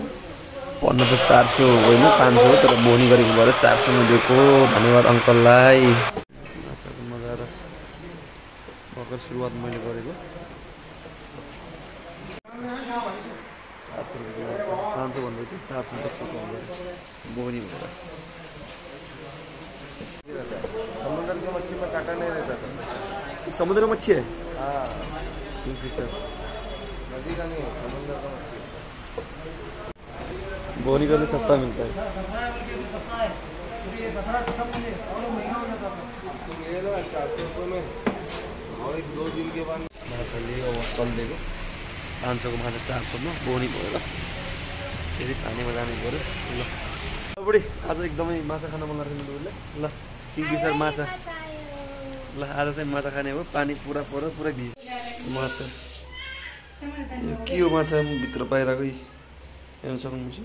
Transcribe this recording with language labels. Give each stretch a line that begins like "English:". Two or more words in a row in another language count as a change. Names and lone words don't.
Nepali: पन्ध्र त 400 होइन 500 हो, तर बोनी गरेको भएर 400 मा दिएको। धन्यवाद अङ्कललाई। माछाको मजा आएर भर्खर सुरुवात मैले गरेको। 400 रुपियाँ 500 भन्दै थियो, 400 बोनी भएर।
Hindi: समुद्र की मच्छी में कांटा नहीं रहता था। समुद्र मच्छी है, हाँ, किंगफिशर नदी का नहीं है, समुद्र का मच्छी। बोनी का भी सस्ता मिलता है। तो ले लो 400 रुपये में, और 1-2 दिन के बाद
Nepali: माछा लियो अब चल्दिएको 500 को माछा 400 मा बोनी भएर फेरि पानीमा जानु पऱ्यो। ल बुढी, आज एकदमै माछा खान मन लाग्छ तपाईँले। ल किङफिसर माछा, ल आज चाहिँ माछा खाने हो। पानी पुरा पऱ्यो, पुरा भिज माछा। यो के हो माछा भित्र बाहिरको हेर्न सक्नुहुन्छ।